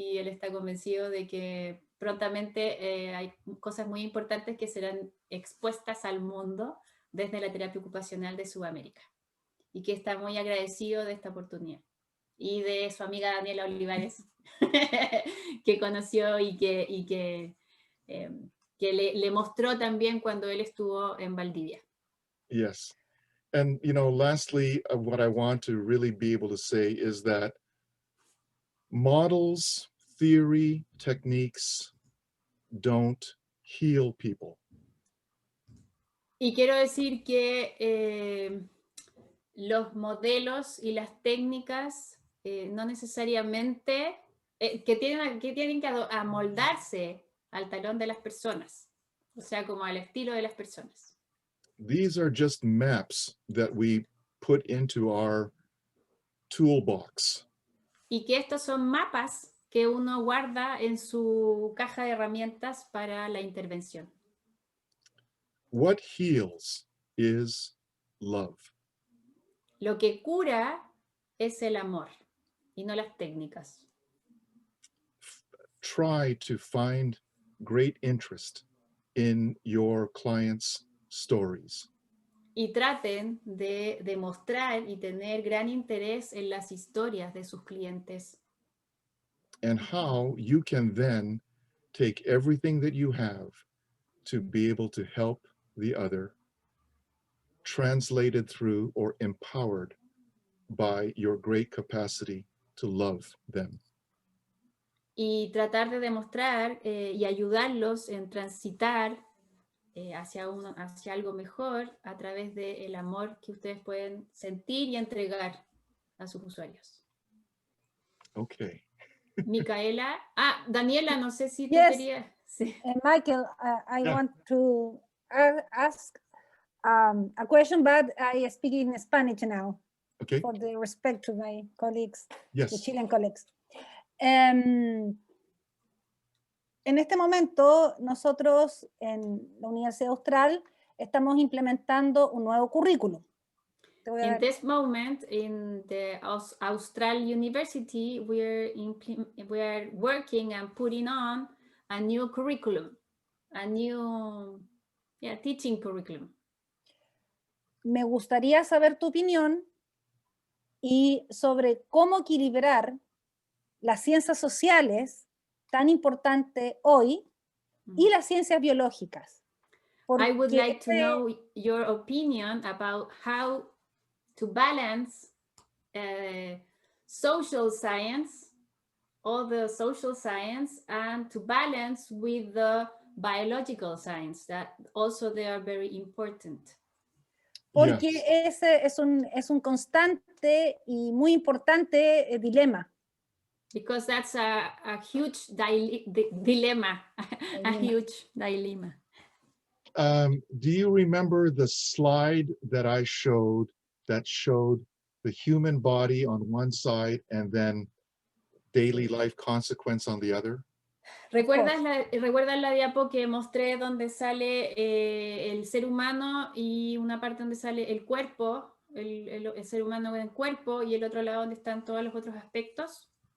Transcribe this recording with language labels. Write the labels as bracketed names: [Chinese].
[Spanish] Y él está convencido de que prontamente hay cosas muy importantes que serán expuestas al mundo desde la terapia ocupacional de Sudamérica. Y que está muy agradecido de esta oportunidad. Y de su amiga Daniela Olivares, que conoció y que le mostró también cuando él estuvo en Valdivia. [English] Yes. And, you know, lastly, what I want to really be able to say is that models, theory, techniques don't heal people. [Spanish] Y quiero decir que los modelos y las técnicas no necesariamente, que tienen que amoldarse al talón de las personas, o sea, como al estilo de las personas. [English] These are just maps that we put into our toolbox. [Spanish] Y que estos son mapas que uno guarda en su caja de herramientas para la intervención. [English] What heals is love. [Spanish] Lo que cura es el amor y no las técnicas. [English] Try to find great interest in your clients' stories. [Spanish] Y traten de demostrar y tener gran interés en las historias de sus clientes. [English] And how you can then take everything that you have to be able to help the other, translated through or empowered by your great capacity to love them. [Spanish] Y tratar de demostrar y ayudarlos en transitar hacia algo mejor a través del amor que ustedes pueden sentir y entregar a sus usuarios. [English] Okay. [Spanish] Micaela, Daniela, no sé si tú [English] Yes. [Spanish] querías. Sí. [English] Michael, I want to ask a question, but I speak in Spanish now. Okay. For the respect to my colleagues, Yes. the Chilean colleagues. [Spanish] En este momento, nosotros en la Universidad Austral estamos implementando un nuevo currículo. Te voy a [English] In [Spanish] dar- [English] this moment, in the Austral University, we are working and putting on a new curriculum, a new teaching curriculum. [Spanish] Me gustaría saber tu opinión y sobre cómo equilibrar las ciencias sociales, tan importante hoy, y las ciencias biológicas. [English] I would [Spanish] Porque [English] like to know your opinion about how to balance social science, all the social science, and to balance with the biological science, that also they are very important. [Spanish] Porque [English] Yes. [Spanish] ese es un constante y muy importante dilema. [English] Because that's a huge dilemma, a huge dilemma. Do you remember the slide that I showed that showed the human body on one side and then daily life consequence on the other? [Spanish] ¿Recuerdas la diapo que mostré donde sale el ser humano y una parte donde sale el cuerpo, el ser humano en el cuerpo, y el otro lado donde están todos los otros aspectos?